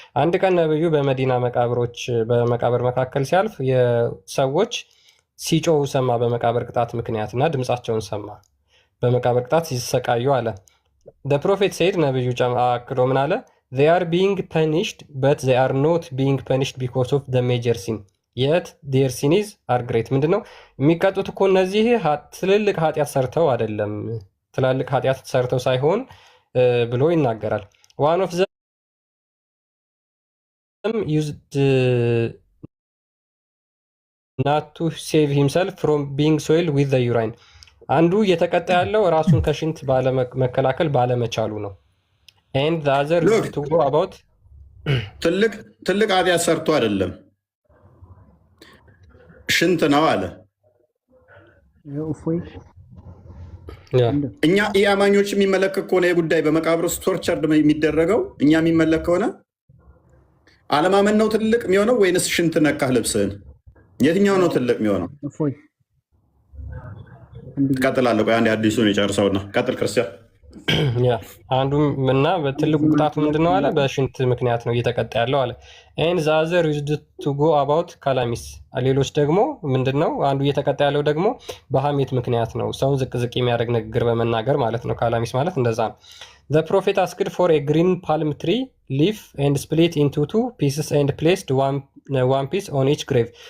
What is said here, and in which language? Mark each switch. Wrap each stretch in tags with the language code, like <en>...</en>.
<am>አንድ ቀን ነብዩ በመዲና በመቃብር መካከል ሲያልፍ የሰዎች ሲጮሁ ሰማ በመቃብር ቅጣት ምክንያት እና ድምፃቸውን ሰማ በመቃብር ቅጣት ሲሰቃዩ አለ።</am> <en>the prophet said</en> <am>ነብዩ አክሎ ምን አለ?</am> <en>they are being punished but they are not being punished because of the major sin yet their sins are great.</en> <am>ምንድነው የሚቀጡት እኮ እነዚህ ትልልቅ ኃጢአት ሰርተው አይደለም፣ ትላልቅ ኃጢአት ሰርተው ሳይሆን ብሎ ይናገራል።</am> <en>one of them used not to save himself from being soiled with the urine.</en> <am>አንዱ እየተቀጣ ያለው ራሱን ከሽንት መከላከል ባለመቻሉ ነው።</am> <en>and the other used to go about</en> <am>ትልቅ ኃጢአት ሰርቶ አይደለም ሽንት ነው አለ። እኛ ኢአማኞች የሚመለከት ከሆነ የጉዳይ በመቃብር ውስጥ ቶርቸር የሚደረገው እኛ የሚመለክ ከሆነ አለማመን ነው ትልቅ የሚሆነው ወይንስ ሽንት ነካህ ልብስህን? የትኛው ነው ትልቅ የሚሆነው? ቀጥላለሁ። አንድ አዲሱን የጨርሰውና ቀጥል ክርስቲያን። አንዱም እና በትልቁ ቅጣቱ ምንድነው አለ? በሽንት ምክንያት ነው እየተቀጣ ያለው አለ።</am> <en>and the other used to go about calamities.</en> <am>ሌሎች ደግሞ ምንድነው? አንዱ እየተቀጣ ያለው ደግሞ በሐሜት ምክንያት ነው፣ ሰውን ዝቅ የሚያደርግ ንግግር በመናገር ማለት ነው። ካላሚስ ማለት እንደዛ ነው።</am> <en>the prophet asked for a green palm tree leaf and split into two pieces and placed one piece on each grave.</en>